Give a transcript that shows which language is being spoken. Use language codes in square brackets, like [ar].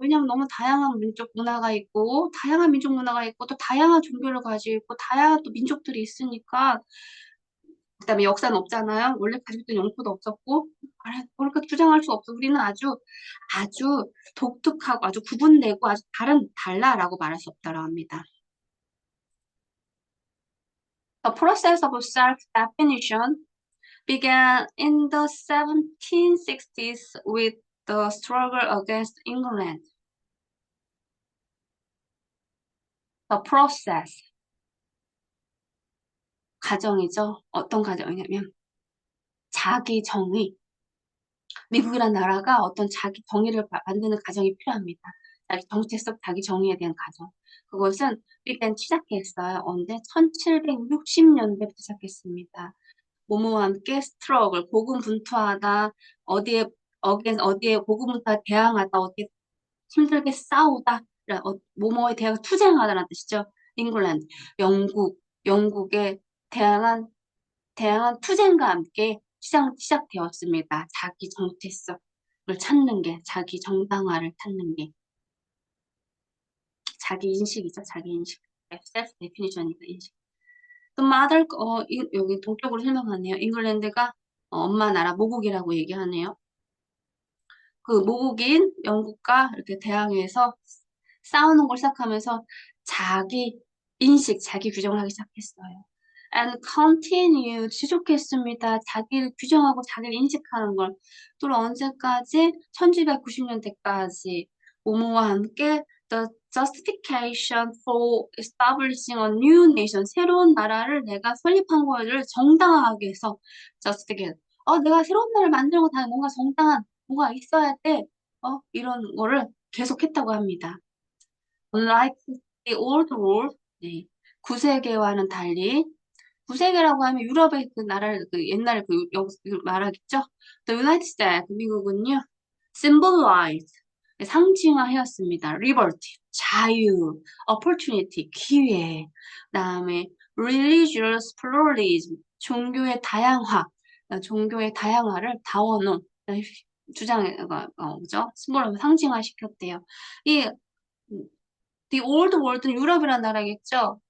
[ko] 왜냐하면 너무 다양한 민족 문화가 있고, 또 다양한 종교를 가지고 있고, 다양한 또 민족들이 있으니까, 그다음에 역사는 없잖아요. 원래 가지고 있던 영토도 없었고, 그러니까 주장할 수 없어. 우리는 아주 독특하고 아주 구분되고 아주 달라라고 말할 수 없다고 합니다. [en] The process of self-definition began in the 1760s with the struggle against England. The process, [ko] 과정이죠. 어떤 과정이냐면 자기 정의. 미국이란 나라가 어떤 자기 정의를 만드는 과정이 필요합니다. 자기 정체성, 자기 정의에 대한 과정. 그것은 일단 시작했어요. 언제? 1760년대부터 시작했습니다. 뭐뭐와 함께 스트러글, 고군분투하다, 어디에 고군분투하다, 대항하다, 어디에 힘들게 싸우다, 뭐뭐에 대한 투쟁하다라는 뜻이죠. 잉글랜드, 영국의 다양한 투쟁과 함께 시작되었습니다. 자기 정체성을 찾는 게, 자기 정당화를 찾는 게, 자기 인식이죠. 자기 인식. self definition이니까 인식. 또 여기 동격으로 설명하네요. 잉글랜드가 엄마 나라 모국이라고 얘기하네요. 그 모국인 영국과 이렇게 대항해서 싸우는 걸 시작하면서 자기 인식, 자기 규정을 하기 시작했어요. [en] And continue, [ko] 지속했습니다. 자기를 규정하고 자기를 인식하는 걸. 또 언제까지? 1990년대까지 모모와 함께 [en] the justification for establishing a new nation, [ko] 새로운 나라를 내가 설립한 거를 정당화하기 위해서 justification, 내가 새로운 나라를 만들고 다 뭔가 정당한 뭐가 있어야 돼. 이런 거를 계속했다고 합니다. [en] Unlike the old world, 네. [ko] 구세계와는 달리, 구세계라고 하면 유럽의 그 나라를, 그 옛날 말하겠죠? The United States, 미국은요, symbolized, 상징화하였습니다. liberty, 자유, opportunity, 기회, 그다음에 [en] religious pluralism, [ko] 종교의 다양화, 종교의 다양화를 다원론, 주장에, 그죠? 심볼로 상징화시켰대요. 이 The Old World는 유럽이라는 나라겠죠.